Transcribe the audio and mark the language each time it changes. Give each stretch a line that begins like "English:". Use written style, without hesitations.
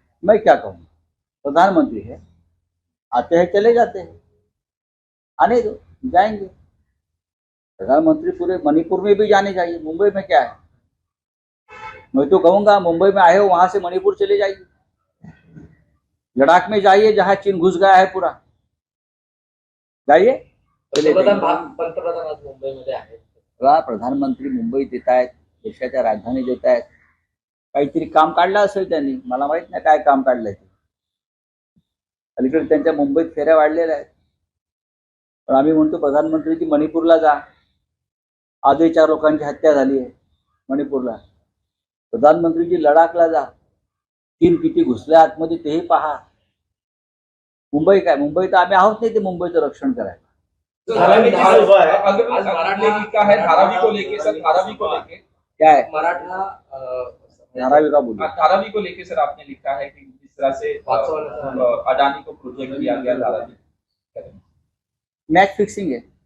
Hindi: मैं क्या कहूँ, प्रधानमंत्री है, आते हैं चले जाते हैं, आने दो, जाएंगे. प्रधानमंत्री पूरे मणिपुर में भी जाने चाहिए, मुंबई में क्या है? मैं तो कहूंगा मुंबई में आए हो वहां से मणिपुर चले जाइए, लद्दाख में जाइए जहां चीन घुस गया है पूरा, जाइए.
Marathi: पंतप्रधान आज मुंबईमध्ये आहेत. प्रधानमंत्री मुंबईत येत आहेत, देशाच्या राजधानीत येत आहेत. काहीतरी काम काढलं असेल त्यांनी, मला माहित नाही काय काम काढलंय ते. अलीकडे त्यांच्या मुंबईत फेऱ्या वाढलेल्या आहेत. पण आम्ही म्हणतो प्रधानमंत्री ती मणिपूरला जा. आजही 4 लोकांची हत्या झाली आहे मणिपूरला. प्रधानमंत्रीजी लडाखला जा, चीन किती घुसल्या आतमध्ये तेही पहा. मुंबई काय, मुंबई तर आम्ही आहोत नाही ते मुंबईचं रक्षण करायला.
Hindi: धारावी लिखा है, धारावी को लेके सर, धारावी को लेके क्या है मराठा धारावी का बोलिए. धारावी को लेके सर आपने लिखा है कि जिस तरह से अडानी को प्रोजेक्ट दिया गया धारावी, मैच फिक्सिंग है.